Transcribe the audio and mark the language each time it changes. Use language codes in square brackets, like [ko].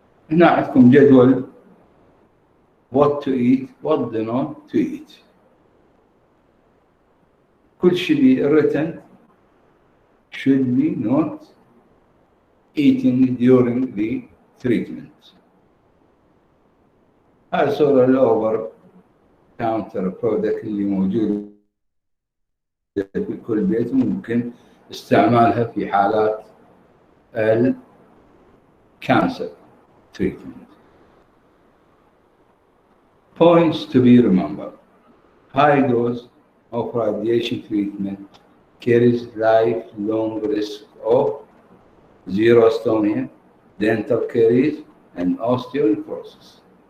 [ar] هنا عندكم جدول [en] what to eat, what not to eat. [ar] كل شيء [en] written should be not eating during the treatment. [ar] هاي صورة الأوفر كاونتر برودكت اللي موجودة في كل بيت ممكن استعمالها في حالات الكانسر treatment. [en] Points to be remembered. High dose of radiation treatment carries lifelong risk of xerostonia, dental caries, and osteoporosis.